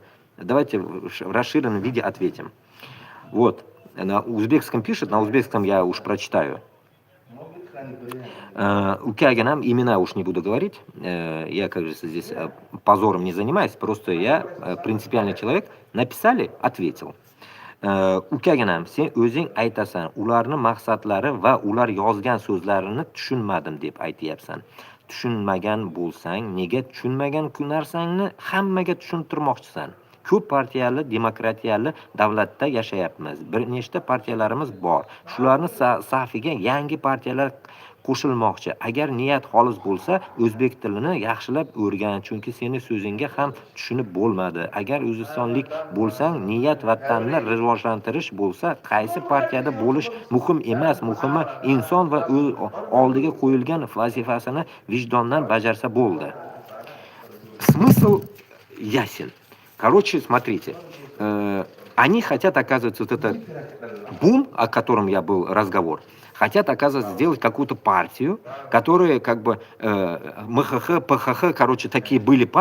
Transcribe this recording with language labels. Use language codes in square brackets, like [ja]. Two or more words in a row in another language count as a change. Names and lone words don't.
[ru] Давайте в расширенном виде ответим. Вот, на узбекском пишет, на узбекском я уж прочитаю. У Кягинам имена уж не буду говорить, я, как говорится, здесь позором не занимаюсь, просто я принципиальный человек, написали, ответил. [uz] Ukaginam, sen o'zing aytasan, ularni maqsadlari va ular yozgan so'zlarini tushunmadim deb aytyapsan. Tushunmagan bo'lsang, nega tushunmagan narsangni hammaga tushuntirmoqchisan? Ko'p partiyali, demokratiyali davlatda yashayapmiz. Bir nechta partiyalarimiz bor. Shularni safiga yangi partiyalar qo'shilmoqchi. Agar niyat xolis bo'lsa, o'zbek tilini yaxshilab o'rgan, chunki seni so'zingga ham tushunib bo'lmadi. Agar o'zbekistonlik bo'lsang, niyat vatanni rivojlantirish bo'lsa, qaysi partiyada bo'lish muhim emas, muhimi inson va oldiga qo'yilgan vazifasini vijdondan bajarsa bo'ldi. [ru] Смысл ясен. Короче, смотрите, они хотят, оказывается, вот этот бум, о котором я был разговор, хотят, оказывается, сделать какую-то партию, которая как бы МХХ, ПХХ, короче, такие были партии.